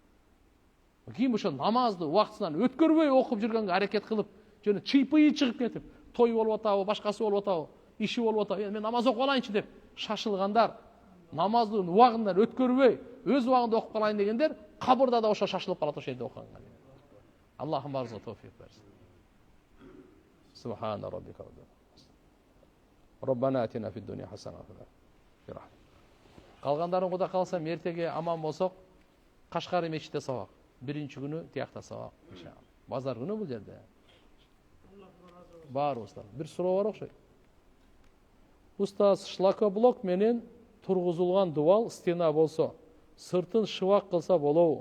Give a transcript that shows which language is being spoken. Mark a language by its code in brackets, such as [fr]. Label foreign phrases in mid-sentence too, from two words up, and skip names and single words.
[ky] Ким ошо намазды убактысынан өткөрбөй окуп жүргөнгө аракет кылып, жөн чыйпый чыгып кетип, той болуп атабы, башкасы болуп атабы, иши болуп атабы, мен намаз окуп алайынчы деп шашылгандар, намаздын убагынан өткөрбөй, өз убагында окуп калайын дегендер, кабырда да ошо шашылып калат ошол жерде окуганга. Аллахым барыбызга товфик берсин. [ar] سبحان ربك ربنا آتنا في الدنيا حسنة [ky] ва калгандарын Кудай калса эртеге аман болсок, Кашкары мечитте сабак. Биринчи күнү тиякта сабак. Базар күнү бул жерде. Баарыбыздан. Бир суроо бар окшойт. Устаз, шлакоблок менен тургузулган дубал стена болсо, сыртын шыбак кылса болобу?